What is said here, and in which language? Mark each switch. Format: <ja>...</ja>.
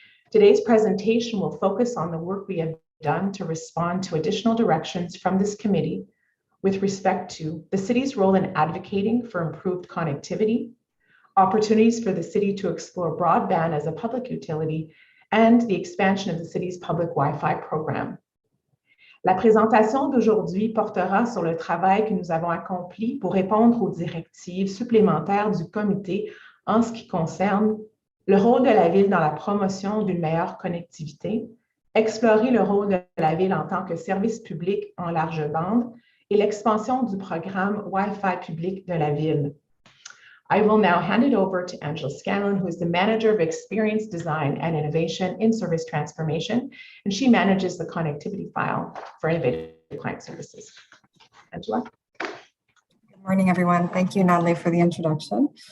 <en>Today's presentation will focus on the work we have done to respond to additional directions from this committee with respect to the city's role in advocating for improved connectivity, opportunities for the city to explore broadband as a public utility, and the expansion of the city's public Wi-Fi program.</en> <fr>La présentation d'aujourd'hui portera sur le travail que nous avons accompli pour répondre aux directives supplémentaires du comité en ce qui concerne le rôle de la ville dans la promotion d'une meilleure connectivité, explorer le rôle de la ville en tant que service public en large bande, et l'expansion du programme Wi-Fi public de la ville.</fr> <en>I will now hand it over to Angela Scanlon, who is the Manager of Experience Design and Innovation in Service Transformation, and she manages the connectivity file for Innovative Client Services. Angela. Good morning, everyone. Thank you, Natalie, for the introduction.</en>